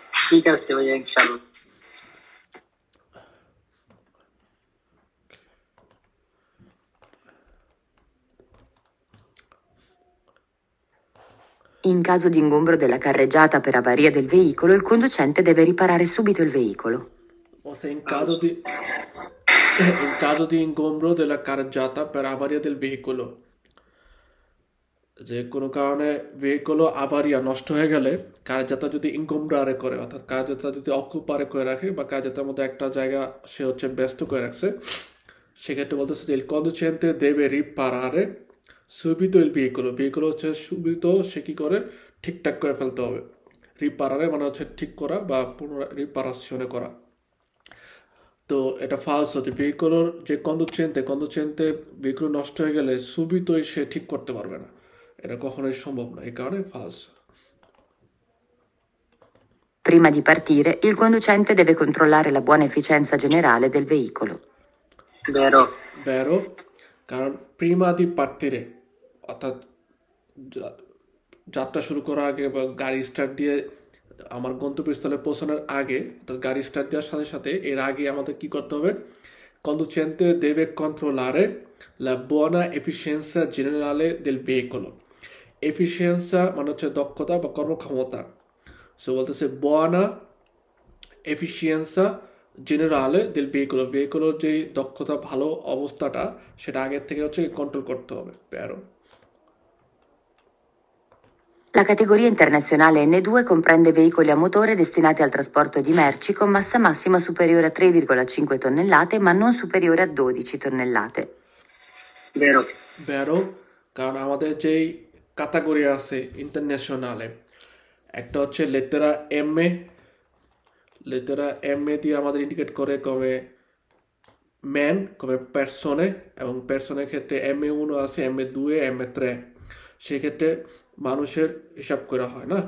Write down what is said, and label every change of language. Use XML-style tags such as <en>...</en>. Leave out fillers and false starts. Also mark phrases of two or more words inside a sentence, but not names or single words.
<bn>ঠিক আছে ভাইয়া, ইনশাল্লাহ।</bn> <it>In caso di ingombro della carreggiata per avaria del veicolo, il conducente deve riparare subito il veicolo. O se in caso di ingombro della carreggiata per avaria del veicolo,</it> <bn>যে কোনো কারণে ভেহিকল আবারিয়া নষ্ট হয়ে গেলে কার্যযাত্রা যদি ইনকমব্রারে করে, অর্থাৎ কার্যযাত্রা যদি অকুপারে করে রাখে বা কার্যযাত্রার মধ্যে একটা জায়গা সে হচ্ছে ব্যস্ত করে রাখছে, সেক্ষেত্রে বলতেছে যে</bn> <it>il conducente deve riparare subito il veicolo।</it> <bn>ভেহিকল হচ্ছে subito সে কি করে ঠিকঠাক করে ফেলতে হবে। রিপারারে মানে হচ্ছে ঠিক করা বা পুনরায় রিপারাশনে করা। তো এটা ফালস হচ্ছে ভেহিকলের যে কন্ডুচেন্তে ভেহিকল নষ্ট হয়ে গেলে সুবিতই সে ঠিক করতে পারবে না, এটা কখনোই সম্ভব না, এই কারণে ফালস।</bn> <it>Prima di partire, il conducente deve controllare la buona efficienza generale del veicolo.</it> <bn>Vero, কারণ</bn> <it>prima di partire</it> <bn>অর্থাৎ যাত্রা শুরু করার আগে বা গাড়ি স্টার্ট দিয়ে আমার গন্তব্যস্থলে পৌঁছানোর আগে, অর্থাৎ গাড়ি স্টার্ট দেওয়ার সাথে সাথে এর আগে আমাদের কি করতে হবে?</bn> <it>Conducente deve controllare la buona efficienza generale del veicolo।</it> <bn>এফিসিয়েন্সা মানে হচ্ছে দক্ষতা বা কর্মক্ষমতা।</bn> <it>সো বলতেছে buona efficienza generale del veicolo,</it> <bn>ভেহিকলের যে দক্ষতা ভালো অবস্থাটা সেটা আগের থেকে হচ্ছে কন্ট্রোল করতে হবে। Vero?</bn> <it>La categoria internazionale N2 comprende veicoli a motore destinati al trasporto di merci con massa massima superiore a 3,5 tonnellate ma non superiore a 12 tonnellate. Vero,</it> <bn>কারণ আমাদের যেই ক্যাটাগরি আছে ইন্টারন্যাশনালে, একটা হচ্ছে লেটারা এম এ দিয়ে আমাদের ইন্ডিকেট করে কমে ম্যান, কমে পার্সনে, এবং পার্সনের ক্ষেত্রে ME1 আছে, ME2, ME3, সেক্ষেত্রে মানুষের হিসাব করা হয় না।</bn>